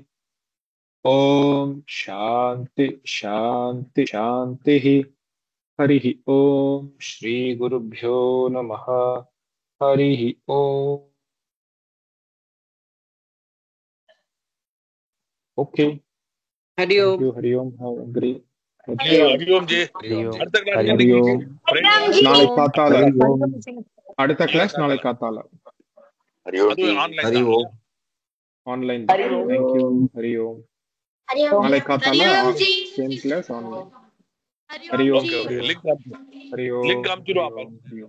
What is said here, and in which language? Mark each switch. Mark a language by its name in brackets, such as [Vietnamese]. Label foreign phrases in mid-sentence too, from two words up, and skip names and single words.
[Sanskrit] ॐ शान्ति शान्ति शान्तिः हरिः ॐ श्रीगुरुभ्यो नमः हरिः ॐ ओके हरि [English] थैंक [Sanskrit] ओम [English] यू [Sanskrit] हरि ओम [English] have a great [Sanskrit] हरिओम जी [Tamil] அடுத்த கிளாஸ் [Sanskrit] हरि ओम [Tamil] நாளை காத்தால [Sanskrit] हरिओम [Tamil] அடுத்த கிளாஸ் நாளை காத்தால ஆன்லைன் ஆன்லைன் [Sanskrit] हरि ओम [English] thank you [Sanskrit] हरि ओम [Tamil] நாளை காத்தால [English] same class online [Sanskrit] हरि ओम [English] okay okay link [Sanskrit] हरि ओम [Tamil] லிங்க் [Sanskrit] हरि [Tamil] அனுப்பிச்சிடுவா [Sanskrit] ओम हरि ओम